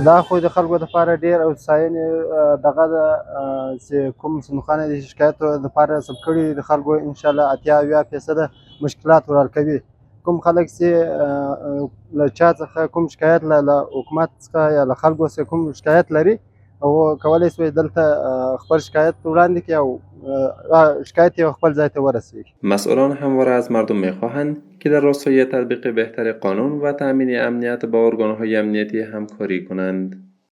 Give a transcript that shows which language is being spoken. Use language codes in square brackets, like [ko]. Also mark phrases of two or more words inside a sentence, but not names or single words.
[ps] دا خو د خلکو دپاره ډېر هوساینې دغه ده چې کوم صندوقونه د شکایت دپاره نصب کړي د خلکو انشاءالله 80-90% مشکلات ورحل کوي. کوم خلک چې له چا څخه کوم شکایت له حکومت څخه یا له خلکو څخه کوم شکایت لري او کولی شي دلته خپل شکایت وړاندې کړي او شکایت یې خپل ځای ته ورسوي. [fa] مسئولان همواره از مردم میخواهند که در راستای تطبیق بهتر قانون و تأمین امنیت با ارگان‌های امنیتی همکاری کنند.